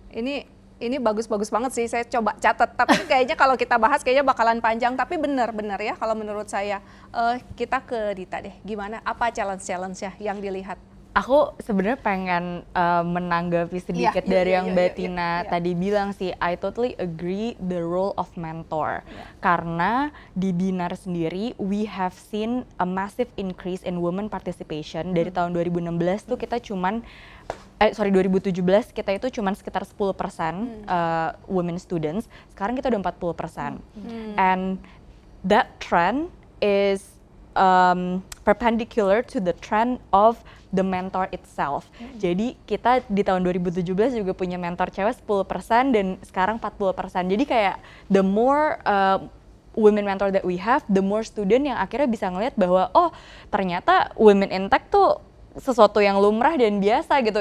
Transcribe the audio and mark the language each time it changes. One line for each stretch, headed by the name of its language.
Indonesian: Ini bagus-bagus banget sih, saya coba catat. Tapi kayaknya kalau kita bahas kayaknya bakalan panjang. Tapi benar-benar ya kalau menurut saya. Kita ke Dita deh, gimana? Apa challenge-challenge-nya yang dilihat? Aku sebenarnya pengen menanggapi sedikit dari yang Mbak Tina tadi bilang sih.
English: I totally agree the role of mentor.
Indonesian: Karena di Binar sendiri,
English: we have seen a massive increase in women participation.
Indonesian: Dari tahun 2016 tuh kita cuman, 2017 kita itu cuman sekitar 10% women students. Sekarang kita udah 40%.
English: And that trend is perpendicular to the trend of the mentor itself.
Indonesian: Jadi kita di tahun 2017 juga punya mentor cewek 10% dan sekarang 40%. Jadi kayak
English: the more women mentor that we have, the more student
Indonesian: yang akhirnya bisa ngelihat bahwa oh ternyata women in tech tuh sesuatu yang lumrah dan biasa gitu.